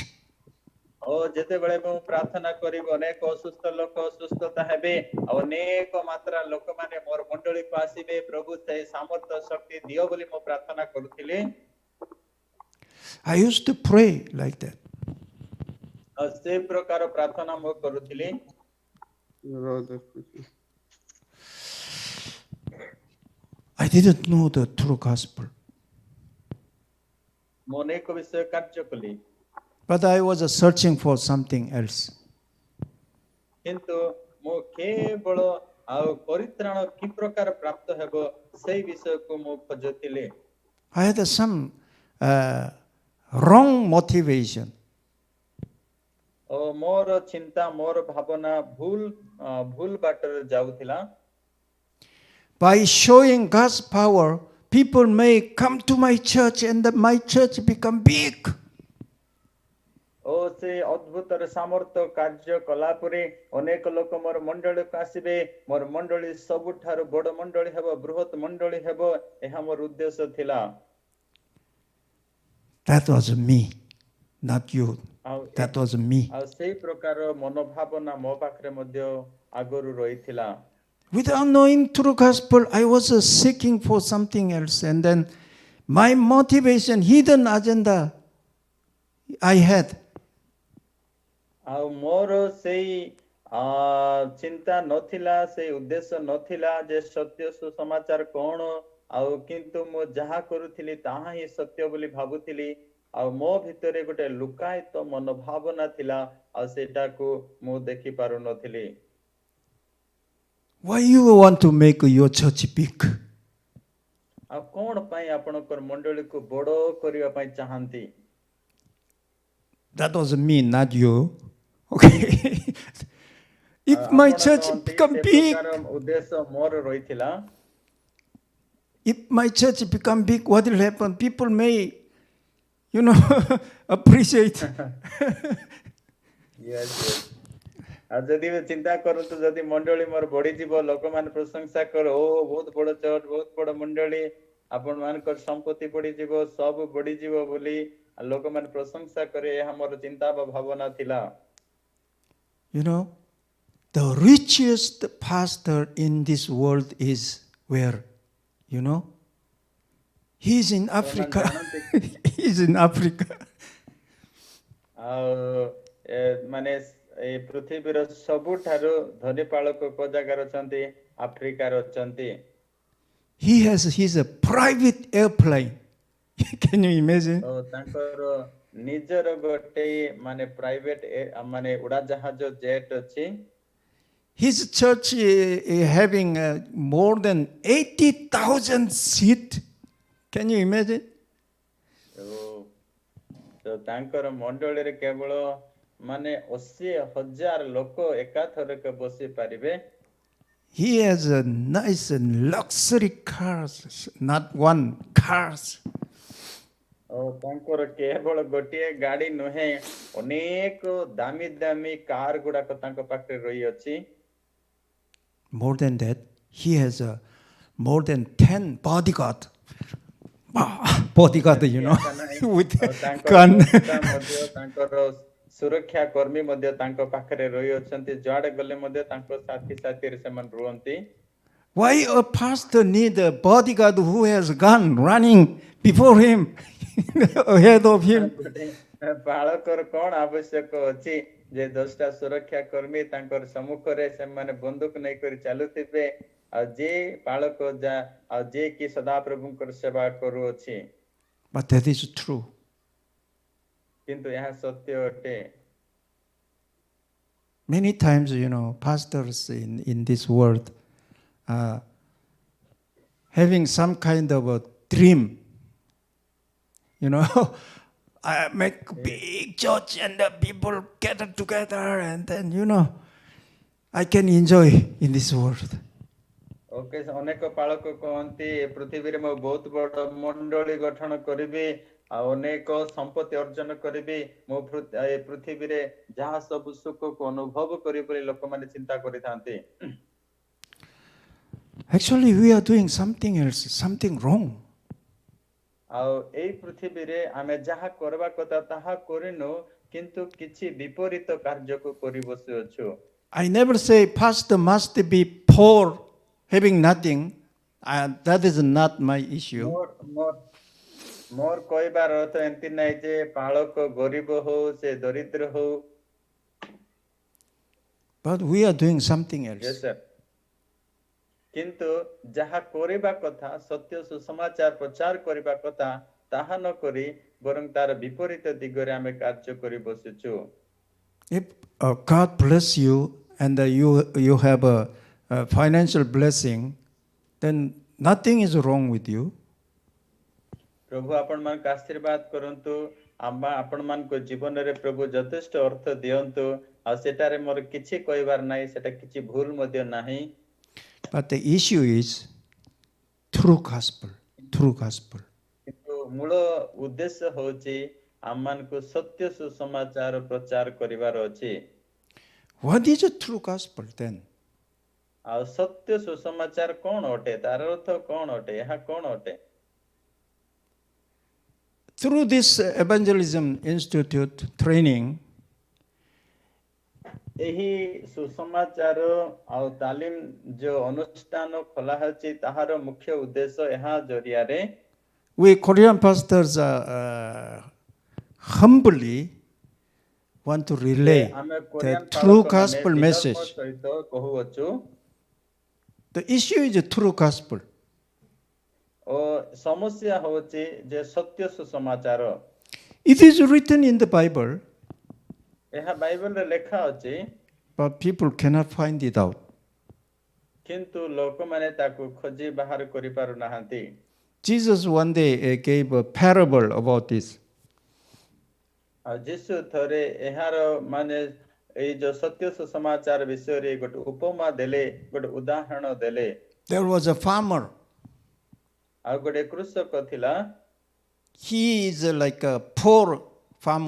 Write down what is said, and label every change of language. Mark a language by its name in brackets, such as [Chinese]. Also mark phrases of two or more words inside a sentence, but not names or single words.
[Odia] ଓ ଯେତେବେଳେ ମୁଁ ପ୍ରାର୍ଥନା କରିବି ଅନେକ ଅସୁସ୍ଥ ଲୋକ ସୁସ୍ଥତା ହେବେ ଆଉ ଅନେକ ମାତ୍ରା ଲୋକମାନେ ମୋର ମଣ୍ଡଳୀକୁ ଆସିବେ ପ୍ରଭୁ ସେଇ ସାମର୍ଥ୍ୟ ଶକ୍ତି ଦିଅ ବୋଲି ମୁଁ ପ୍ରାର୍ଥନା କରୁଥିଲି [English] I used to pray like that. [Odia] ଆଉ ସେ ପ୍ରକାର ପ୍ରାର୍ଥନା ମୁଁ କରୁଥିଲି [English] I didn't know the true gospel. [Odia] ମୁଁ ଅନେକ ବିଷୟ କାର୍ଯ୍ୟ କଲି [English] But I was searching for something else. [Odia] କିନ୍ତୁ ମୁଁ କେବଳ ଆଉ ପରିତ୍ରାଣ କି ପ୍ରକାର ପ୍ରାପ୍ତ ହେବ ସେଇ ବିଷୟକୁ ମୁଁ ଖୋଜୁଥିଲି [English] I had some wrong motivation. [Odia] ଓ ମୋର ଚିନ୍ତା ମୋର ଭାବନା ଭୁଲ ବାଟରେ ଯାଉଥିଲା [English] By showing God's power, people may come to my church and my church become big. [Odia] ଓ ସେ ଅଦ୍ଭୁତର ସାମର୍ଥ୍ୟ କାର୍ଯ୍ୟ କଲା ପରେ ଅନେକ ଲୋକ ମୋର ମଣ୍ଡଳୀକୁ ଆସିବେ ମୋର ମଣ୍ଡଳୀ ସବୁଠାରୁ ବଡ଼ ମଣ୍ଡଳୀ ହେବ ବୃହତ ମଣ୍ଡଳୀ ହେବ ଏହା ମୋର ଉଦ୍ଦେଶ୍ୟ ଥିଲା [English] That was me, not you. [Odia] ଆଉ [English] That was me. [Odia] ଆଉ ସେଇ ପ୍ରକାର ମନୋଭାବନା ମୋ ପାଖରେ ମଧ୍ୟ ଆଗରୁ ରହିଥିଲା [English] Without knowing true gospel, I was seeking for something else. And then my motivation, hidden agenda I had. [Odia] ଆଉ ମୋର ସେଇ ଚିନ୍ତା ନଥିଲା ସେଇ ଉଦ୍ଦେଶ୍ୟ ନଥିଲା ଯେ ସତ୍ୟ ସୁସମାଚାର କଣ ଆଉ କିନ୍ତୁ ମୁଁ ଯାହା କରୁଥିଲି ତାହା ହିଁ ସତ୍ୟ ବୋଲି ଭାବୁଥିଲି ଆଉ ମୋ ଭିତରେ ଗୋଟେ ଲୁକାୟିତ ମନୋଭାବନା ଥିଲା ଆଉ ସେଟାକୁ ମୁଁ ଦେଖି ପାରୁନଥିଲି [English] Why you want to make your church big? [Odia] ଆଉ କଣ ପାଇଁ ଆପଣଙ୍କର ମଣ୍ଡଳୀକୁ ବଡ଼ କରିବା ପାଇଁ ଚାହାନ୍ତି [English] That was me, not you. Okay. If my [Odia] ଆପଣ [English] church [Odia] ନୁହନ୍ତି [English] become [Odia] ସେ [English] big, [Odia] ପ୍ରକାର ଉଦ୍ଦେଶ୍ୟ ମୋର ରହିଥିଲା [English] if my church become big, what will happen? People may, appreciate. Yes, yes. [Odia] ଆଉ ଯଦି ବି ଚିନ୍ତା କରନ୍ତୁ ଯଦି ମଣ୍ଡଳୀ ମୋର ବଢିଯିବ ଲୋକମାନେ ପ୍ରଶଂସା କର ଓ ବହୁତ ବଡ ଚର୍ଚ୍ଚ ବହୁତ ବଡ ମଣ୍ଡଳୀ ଆପଣ ମାନଙ୍କର ସମ୍ପତ୍ତି ବଢିଯିବ ସବୁ ବଢିଯିବ ବୋଲି ଲୋକମାନେ ପ୍ରଶଂସା କରେ ଏହା ମୋର ଚିନ୍ତା ବା ଭାବନା ଥିଲା [English] The richest pastor in this world is where? He's in Africa. He's in Africa. [Odia] ଆଉ ମାନେ ଏ ପୃଥିବୀର ସବୁଠାରୁ ଧନୀ ପାଳକ କୋ ଜାଗାରେ ଅଛନ୍ତି ଆଫ୍ରିକାରେ ଅଛନ୍ତି [English] He has his private airplane. Can you imagine? [Odia] ତାଙ୍କର ନିଜର ଗୋଟେ ମାନେ ପ୍ରାଇଭେଟ ମାନେ ଉଡାଜାହାଜ ଜେଟ୍ ଅଛି [English] His church having more than 80,000 seats. Can you imagine? [Odia] ତାଙ୍କର ମଣ୍ଡଳୀରେ କେବଳ ମାନେ 80,000 ଲୋକ ଏକାଥରକେ ବସି ପାରିବେ [English] He has a nice and luxury cars, not one cars. [Odia] ତାଙ୍କର କେବଳ ଗୋଟିଏ ଗାଡି ନୁହେଁ ଅନେକ ଦାମୀ ଦାମୀ କାର ଗୁଡାକ ତାଙ୍କ ପାଖରେ ରହିଅଛି [English] More than that, he has more than 10 bodyguard. Bodyguard, with gun. [Odia] ତାଙ୍କର ସୁରକ୍ଷା କର୍ମୀ ମଧ୍ୟ ତାଙ୍କ ପାଖରେ ରହିଅଛନ୍ତି ଯୁଆଡେ ଗଲେ ମଧ୍ୟ ତାଙ୍କ ସାଥିରେ ସେମାନେ ରୁହନ୍ତି [English] Why a pastor need a bodyguard who has gun running before him, ahead of him? [Odia] ପାଳକର କଣ ଆବଶ୍ୟକ ଅଛି ଯେ 10ଟା ସୁରକ୍ଷା କର୍ମୀ ତାଙ୍କର ସମ୍ମୁଖରେ ସେମାନେ ବନ୍ଧୁକ ନେଇକରି ଚାଲୁଥିବେ ଆଉ ଯେ ପାଳକ ଆଉ ଯେ କି ସଦାପ୍ରଭୁଙ୍କର ସେବା କରୁଅଛି [English] But that is true. [Odia] କିନ୍ତୁ ଏହା ସତ୍ୟ ଅଟେ [English] Many times, pastors in this world having some kind of a dream. I make big church and the people gather together and then, I can enjoy in this world. [Odia] ଓକେ ଅନେକ ପାଳକ କହନ୍ତି ଏ ପୃଥିବୀରେ ମୁଁ ବହୁତ ବଡ ମଣ୍ଡଳୀ ଗଠନ କରିବି ଆଉ ଅନେକ ସମ୍ପତ୍ତି ଅର୍ଜନ କରିବି ମୁଁ ଏ ପୃଥିବୀରେ ଯାହା ସବୁ ସୁଖକୁ ଅନୁଭବ କରିବି ବୋଲି ଲୋକମାନେ ଚିନ୍ତା କରିଥାନ୍ତି [English] Actually, we are doing something else, something wrong. [Odia] ଆଉ ଏଇ ପୃଥିବୀରେ ଆମେ ଯାହା କରିବା କଥା ତାହା କରିନୁ କିନ୍ତୁ କିଛି ବିପରୀତ କାର୍ଯ୍ୟକୁ କରି ବସିଅଛୁ [English] I never say pastor must be poor, having nothing. That is not my issue. [Odia] ମୋର କହିବାର ଅର୍ଥ ଏମିତି ନାହିଁ ଯେ ପାଳକ ଗରିବ ହଉ ସେ ଦରିଦ୍ର ହଉ [English] But we are doing something yes else. [Odia] sir କିନ୍ତୁ ଯାହା କରିବା କଥା ସତ୍ୟ ସୁସମାଚାର ପ୍ରଚାର କରିବା କଥା ତାହା ନ କରି ବରଂ ତାର ବିପରୀତ ଦିଗରେ ଆମେ କାର୍ଯ୍ୟ କରି ବସିଛୁ [English] If God bless you and you have a financial blessing, then nothing is wrong with you. [Odia] ପ୍ରଭୁ ଆପଣମାନଙ୍କୁ ଆଶୀର୍ବାଦ କରନ୍ତୁ ଆପଣମାନଙ୍କ ଜୀବନରେ ପ୍ରଭୁ ଯଥେଷ୍ଟ ଅର୍ଥ ଦିଅନ୍ତୁ ଆଉ ସେଟାରେ ମୋର କିଛି କହିବାର ନାହିଁ ସେଟା କିଛି ଭୁଲ ମଧ୍ୟ ନାହିଁ [English] But the issue is true gospel, true gospel. [Odia] କିନ୍ତୁ ମୂଳ ଉଦ୍ଦେଶ୍ୟ ହେଉଛି ଆମମାନଙ୍କୁ ସତ୍ୟ ସୁସମାଚାର ପ୍ରଚାର କରିବାର ଅଛି [English] What is a true gospel then? [Odia] ଆଉ ସତ୍ୟ ସୁସମାଚାର କଣ ଅଟେ ତାର ଅର୍ଥ କଣ ଅଟେ ଏହା କଣ ଅଟେ [English] Through this evangelism institute training, [Odia] ଏହି ସୁସମାଚାର ଆଉ ତାଲିମ ଯୋଉ ଅନୁଷ୍ଠାନ ଖୋଲା ହେଉଛି ତାହାର ମୁଖ୍ୟ ଉଦ୍ଦେଶ୍ୟ ଏହା ଜରିଆରେ [English] we Korean pastors humbly want to relay [Odia] ଆମେ [English] the [Odia] କୋରିଆନ [English] true [Odia] ପାଳକମାନେ [English] gospel [Odia] ବିନମ୍ର [English] message. [Odia] ସହିତ କହୁଅଛୁ [English] The issue is a true gospel. [Odia] ଓ ସମସ୍ୟା ହେଉଛି ଯେ ସତ୍ୟ ସୁସମାଚାର [English] It is written in the Bible, [Odia] ଏହା ବାଇବଲରେ ଲେଖା ଅଛି [English] but people cannot find it out. [Odia] କିନ୍ତୁ ଲୋକମାନେ ତାକୁ ଖୋଜି ବାହାର କରିପାରୁନାହାନ୍ତି [English] Jesus one day gave a parable about this. [Odia] ଆଉ ଯୀଶୁ ଥରେ ଏହାର ମାନେ ଏଇ ଯୋଉ ସତ୍ୟ ସୁସମାଚାର ବିଷୟରେ ଗୋଟେ ଉପମା ଦେଲେ ଗୋଟେ ଉଦାହରଣ ଦେଲେ [English] There was a farmer. [Odia] ଆଉ ଗୋଟେ କୃଷକ ଥିଲା [English] He is like a poor farmer.